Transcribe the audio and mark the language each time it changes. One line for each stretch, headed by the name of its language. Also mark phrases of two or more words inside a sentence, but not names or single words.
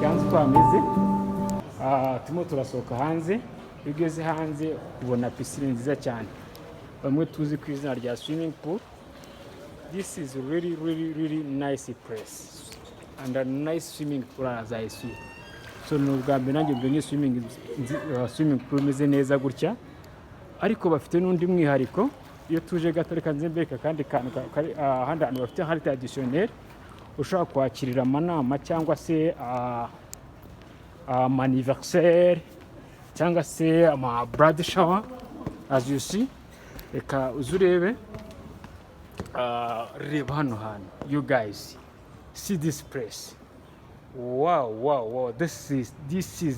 Kinyarwanda: twameze turimo turasohoka hanze. Iyo ugeze hanze ubona pisine nziza cyane bamwe tuzi ku izina rya
English: swimming pool. This is really nice place and a nice swimming pool as I see.
Kinyarwanda: So ni ubwa mbere nanjye mbonye
English: swimming pool
Kinyarwanda: imeze neza gutya, ariko bafite n'undi mwihariko. Iyo tuje gato reka nze mbeka kandi kantu ahandi hantu bafite hari traditionnel ushobora kwakirira amanama cyangwa se anniversaire cyangwa se ama
English: blood shower as you see.
Kinyarwanda: Reka uzurebe reba hano hantu.
English: You guys see this place. Wow, this is